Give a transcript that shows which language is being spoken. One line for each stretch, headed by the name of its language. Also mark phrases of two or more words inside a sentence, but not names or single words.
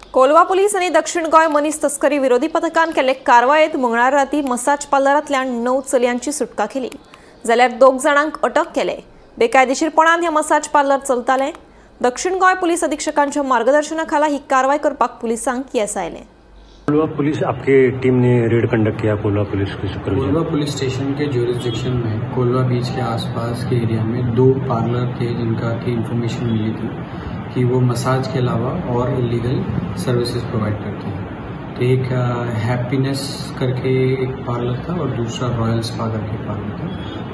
Konkani: कोलवा पुलीस आणि दक्षिण गोय मनीस तस्करी विरोधी पथकान केल्ले कारवायेत मंगळार राती मसाज पार्लरांतल्यान 9 चलयांची सुटका केली, जाल्यार 2 जाणांक अटक केले। बेकायदेशीरपणान हे मसाज पार्लर चलताले। दक्षिण गोय पुलीस अधीक्षकांच्या मार्गदर्शनाखाला ही कारवाई करपाक पुलिसांक येस आयले।
Hindi: कोलवा पुलिस आपके टीम ने
English: raid conduct
Hindi: किया। कोलवा पुलिस कोलवा
English: police station
Hindi: के ज्यूरिसडिक्शन में कोलवा बीच के आसपास के एरिया में 2 पार्लर थे जिनका की इन्फॉर्मेशन मिली थी कि वो मसाज के अलावा और
English: illegal services provide
Hindi: करते हैं। तो एक हैप्पीनेस करके एक पार्लर था और दूसरा रॉयल स्पा करके पार्लर था।